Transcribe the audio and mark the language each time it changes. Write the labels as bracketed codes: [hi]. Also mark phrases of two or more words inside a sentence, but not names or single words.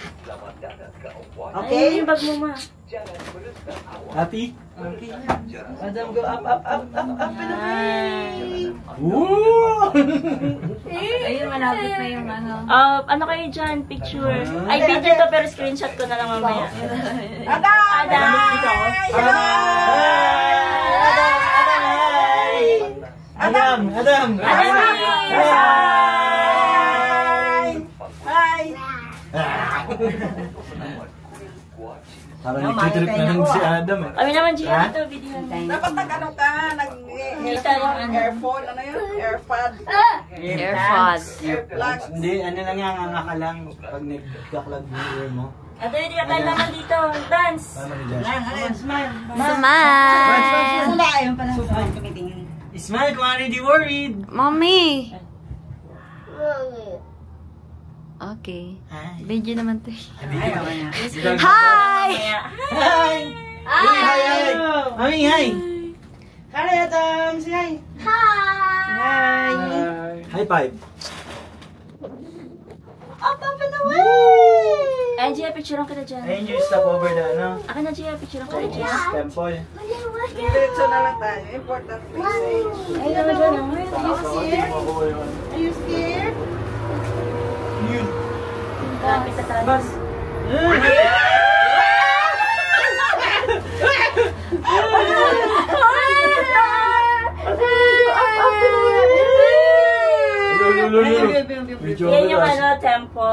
[tl] Ay, yung bag mo, Ma. [en] Happy? Adam, go up. [tl] Yan. Woo! Ayun, malapit na yung ano. Ano kayo dyan? Picture. Ay, video to pero screenshot ko na lang mamaya. Adam! Adam! Adam! Hi! Parang nagtitrip na lang si Adam eh. Kami naman, Gia, ito, video. Dapat nag-ano ka, Kita yung ano. earphone, ano yun? Airpod. AirPods. Earplugs. Hindi, ano lang yan, nga ka lang pag nagkaklag mo ear mo. Ato, hindi ka tayo naman dito. Dance. Smile! Smile, kung ano di worried. [en] Mommy! Okay. [tl] Video naman to. Hi! [en] Hi! Hi! Mami, hi! Hi, Adam! Say hi! Hi! High five. Up and away! [tl] Ay, Gia, picturean kita dyan. Ayun yung [en] stop over the [tl] ano. Akin na, Gia, picturean kita dyan. Temple. Diretso na lang tayo. [en] Important message. [tl] Ay, naman dyan, oh. [en] Are you scared? [tl] Lapit na tayo. Bas. Yan yung ano, temple.